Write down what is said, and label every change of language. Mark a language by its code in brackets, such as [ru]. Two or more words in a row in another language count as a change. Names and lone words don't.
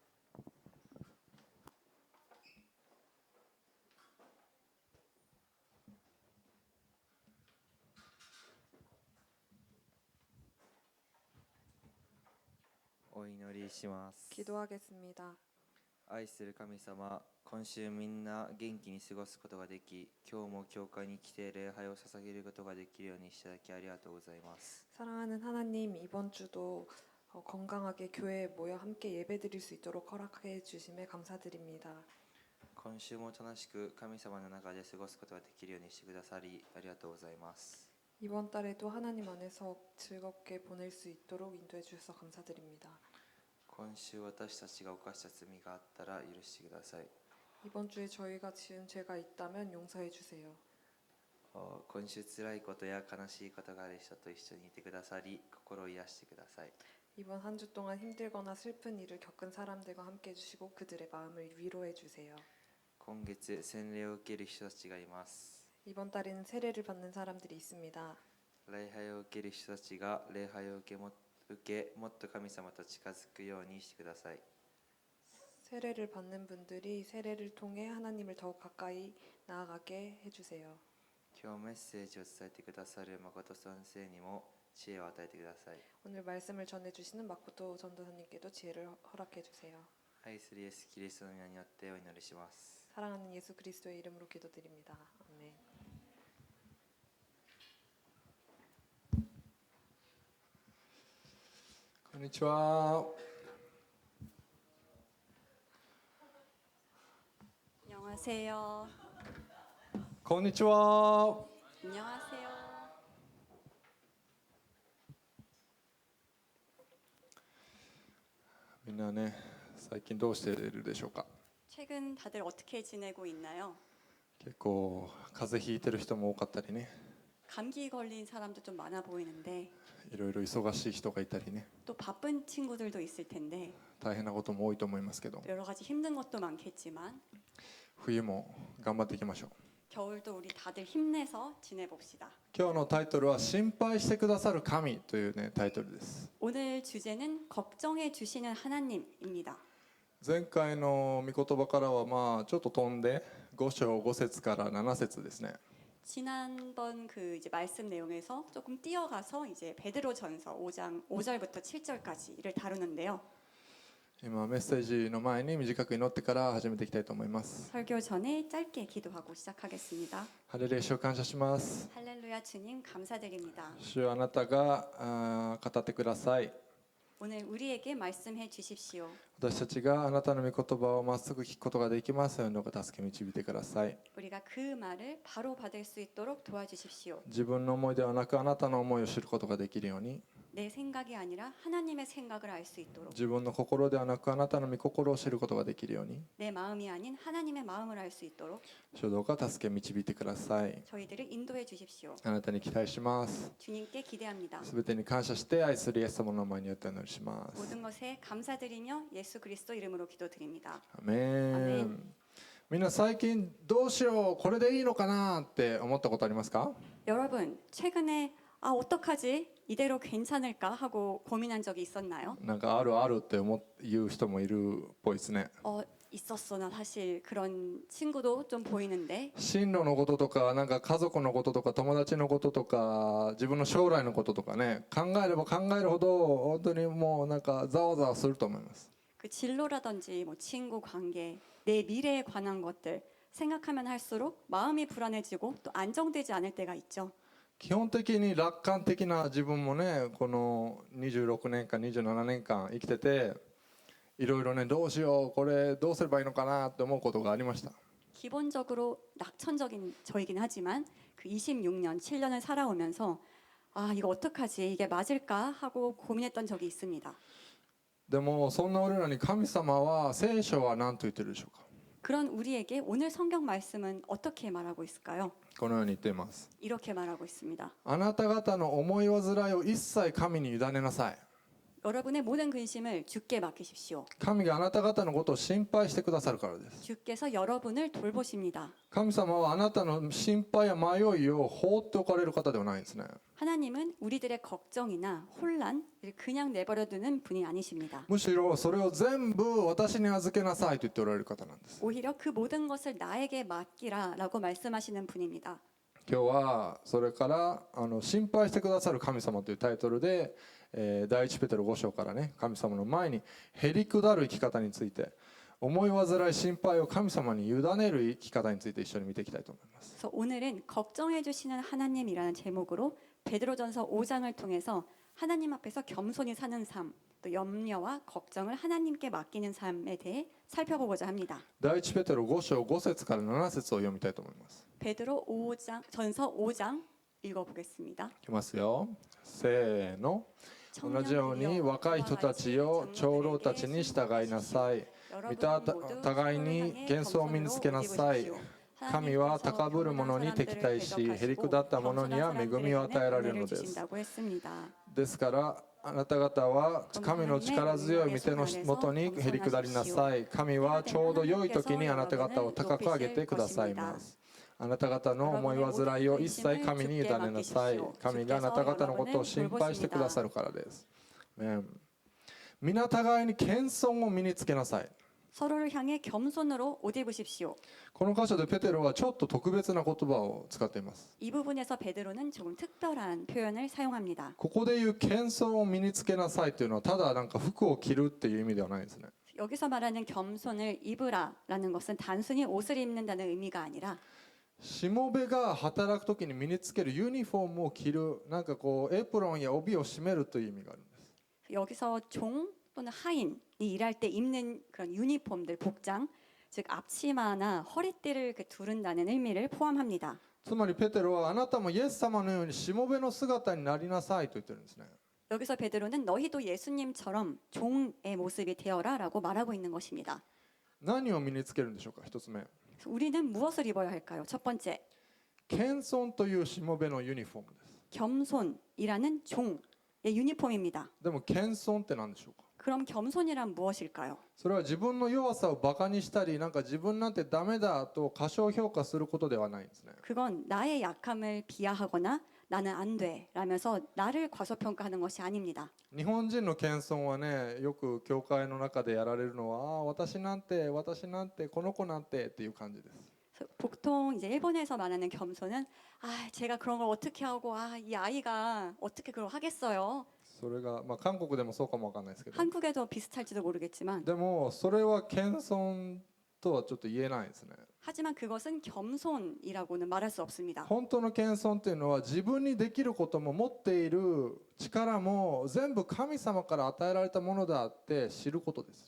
[ja] お祈りします。 [ko] 기도하겠습니다. [ja] 愛する神様、今週みんな元気に過ごすことができ、今日も教会に来て礼拝を捧げることができるようにしていただきありがとうございます。 [ko] 사랑하는 하나님, 이번 주도 건강하게 교회에 모여 함께 예배드릴 수 있도록 허락해 주심에 감사드립니다. [ja] 今週も楽しく神様の中で過ごすことができるようにしてくださりありがとうございます。 [ko] 이번 달에도 하나님 안에서 즐겁게 보낼 수 있도록 인도해 주셔서 감사드립니다. [ja] 今週私たちが犯した罪があったら許してください。 [ko] 이번 주에 저희가 지은 죄가 있다면 용서해 주세요. [ja] 今週辛いことや悲しいことがある人と一緒にいてくださり心を癒してください。 [ko] 이번 한 주 동안 힘들거나 슬픈 일을 겪은 사람들과 함께 해주시고 그들의 마음을 위로해 주세요. [ja] 今月洗礼を受ける人たちがいます。 [ko] 이번 달에는 세례를 받는 사람들이 있습니다. [ja] 礼拝を受ける人たちが礼拝を受けもっと神様と近づくようにしてください。 [ko] 세례를 받는 분들이 세례를 통해 하나님을 더욱 가까이 나아가게 해주세요. [ja] 今日メッセージを伝えてくださる誠先生にも知恵を与えてください。 [ko] 오늘 말씀을 전해주시는 마코토 전도사님께도 지혜를 허락해 주세요. [ja] 愛するイエス・キリストの皆によってお祈りします。 [ko] 사랑하는 예수 그리스도의 이름으로 기도드립니다. 아멘. [ja] こんにちは。 [ko] 안녕하세요. [ja] こんにちは。 [ko] 안녕하세요. [ja] みんなね、最近どうしているでしょうか。 [ko] 최근 다들 어떻게 지내고 있나요? [ja] 結構風邪ひいてる人も多かったりね、 [ko] 감기 걸린 사람도 좀 많아 보이는데 [ja] いろいろ忙しい人がいたりね、 [ko] 또 바쁜 친구들도 있을 텐데 [ja] 大変なことも多いと思いますけど、 [ko] 또 여러 가지 힘든 것도 많겠지만 [ja] 冬も頑張っていきましょう。 [ko] 겨울도 우리 다들 힘내서 지내봅시다. [ja] 今日のタイトルは心配してくださる神というねタイトルです。 [ko] 오늘 주제는 걱정해 주시는 하나님입니다. [ja] 前回の御言葉からはちょっと飛んで5章5節から7節ですね。 [ko] 지난번 그 이제 말씀 내용에서 조금 뛰어가서 이제 베드로전서 5장 5절부터 7절까지를 다루는데요. [ja] 今メッセージの前に短く祈ってから始めていきたいと思います。 [ko] 설교 전에 짧게 기도하고 시작하겠습니다. [ja] ハレルヤ主を感謝します。 [ko] 할렐루야 주님 감사드립니다. [ja] 主よあなたが語ってください。 [ko] 오늘 우리에게 말씀해 주십시오. [ja] 私たちがあなたの御言葉をまっすぐ聞くことができますようにどうか助け導いてください。 [ko] 우리가 그 말을 바로 받을 수 있도록 도와주십시오. [ja] 自分の思いではなくあなたの思いを知ることができるように、 [ko] 내 생각이 아니라 하나님의 생각을 알 수 있도록 [ja] 自分の心ではなくあなたの御心を知ることができるように、 [ko] 내 마음이 아닌 하나님의 마음을 알 수 있도록 [ja] 主よどうか助け導いてください。 [ko] 저희들을 인도해 주십시오. [ja] あなたに期待します。 [ko] 주님께 기대합니다. [ja] すべてに感謝して愛するイエス様の名前によってお祈りします。 [ko] 모든 것에 감사드리며 예수 그리스도 이름으로 기도드립니다. [ja] アメアメン。みんな最近どうしようこれでいいのかなって思ったことありますか？ [ko] 여러분 최근에 어떡하지? 이대로 괜찮을까 하고 고민한 적이 있었나요? なんかあるあるって言う人もいるっぽいですね。 있었어. 나 사실 그런 친구도 좀 보이는데 [ja] 進路のこととか、なんか家族のこととか友達のこととか自分の将来のこととかね、考えれば考えるほど本当にもうなんかざわざわすると思います。 [ko] 그 진로라든지 뭐 친구 관계, 내 미래에 관한 것들 생각하면 할수록 마음이 불안해지고 또 안정되지 않을 때가 있죠. [ja] 基本的に楽観的な自分もね、この26年間27年間生きてていろいろね、どうしようこれどうすればいいのかなって思うことがありました。 [ko] 기본적으로 낙천적인 저이긴 하지만 그 26년, 7년을 살아오면서 이거 어떡하지? 이게 맞을까? 하고 고민했던 적이 있습니다. [ja] でもそんな俺らに神様は聖書は何と言ってるでしょうか？ [ko] 그런 우리에게 오늘 성경 말씀은 어떻게 말하고 있을까요? [ja] このように言っています。 [ko] 이렇게 말하고 있습니다. [ja] あなた方の思い煩いを一切神に委ねなさい。 [ko] 여러분의 모든 근심을 주께 맡기십시오. [ja] 神があなた方のことを心配してくださるからです。 [ko] 주께서 여러분을 돌보십니다. [ja] 神様はあなたの心配や迷いを放っておかれる方ではないんですね。 [ko] 하나님은 우리들의 걱정이나 혼란을 그냥 내버려두는 분이 아니십니다. [ja] むしろそれを全部私に預けなさいと言っておられる方なんです。 [ko] 오히려 그 모든 것을 나에게 맡기라라고 말씀하시는 분입니다. [ja] 今日はそれから心配してくださる神様というタイトルで、第一ペテロ5章からね、神様の前にへりくだる生き方について、思い煩い心配を神様に委ねる生き方について一緒に見ていきたいと思います。 [ko] 그래서 오늘은 걱정해 주시는 하나님이라는 제목으로 베드로전서 5장을 통해서 하나님 앞에서 겸손히 사는 삶, 또 염려와 걱정을 하나님께 맡기는 삶에 대해 살펴보고자 합니다. [ja] 第一ペテロ5章5節から7節を読みたいと思います。 [ko] 베드로 5장 전서 5장 읽어보겠습니다. [ja] いきますよ。せーの。同じように若い人たちよ、長老たちに従いなさい。互いに謙遜を身につけなさい。神は高ぶる者に敵対し、へりくだった者には恵みを与えられるのです。ですからあなた方は神の力強い御手のもとにへりくだりなさい。神はちょうど良い時にあなた方を高く上げてくださいます。あなた方の思い煩いを一切神に委ねなさい。神があなた方のことを心配してくださるからです。皆互いに謙遜を身につけなさい。 [ko] 서로를 향해 겸손으로 옷 입으십시오. [ja] この箇所でペテロはちょっと特別な言葉を使っています。 [ko] 이 부분에서 베드로는 조금 특별한 표현을 사용합니다. [ja] ここで言う謙遜を身につけなさいというのはただなんか服を着るっていう意味ではないですね。 [ko] 여기서 말하는 겸손을 입으라라는 것은 단순히 옷을 입는다는 의미가 아니라 [ja] しもべが働くときに身につけるユニフォームを着る、なんかこうエプロンや帯を締めるという意味があるんです。 [ko] 여기서 종 또는 하인이 일할 때 입는 그런 유니폼들 복장, 즉 앞치마나 허리띠를 두른다는 의미를 포함합니다. [ja] つまりペテロはあなたもイエス様のようにしもべの姿になりなさいと言ってるんですね。 [ko] 여기서 베드로는 너희도 예수님처럼 종의 모습이 되어라라고 말하고 있는 것입니다. [ja] 何を身につけるんでしょうか。一つ目、 [ko] 우리는 무엇을 입어야 할까요? 첫 번째, [ja] 謙遜というしもべのユニフォームです。 [ko] 겸손이라는 종의 유니폼입니다. [ja] でも謙遜って何でしょうか。 [ko] 그럼 겸손이란 무엇일까요? [ja] それは自分の弱さをバカにしたり、なんか自分なんてダメだと過小評価することではないんですね。 [ko] 그건 나의 약함을 비하하거나 나는 안 돼 라면서 나를 과소평가하는 것이 아닙니다. [ja] 日本人の謙遜はね、よく教会の中でやられるのは、私なんてこの子なんてっていう感じです。 [ko] 보통 이제 일본에서 말하는 겸손은 제가 그런 걸 어떻게 하고 이 아이가 어떻게 그걸 하겠어요. [ja] それがまあ韓国でもそうかもわかんないですけど。 [ko] 한국에도 비슷할지도 모르겠지만 [ja] でもそれは謙遜とはちょっと言えないですね。 [ko] 하지만 그것은 겸손이라고는 말할 수 없습니다. [ja] 本当の謙遜というのは自分にできることも持っている力も全部神様から与えられたものだって知ることです。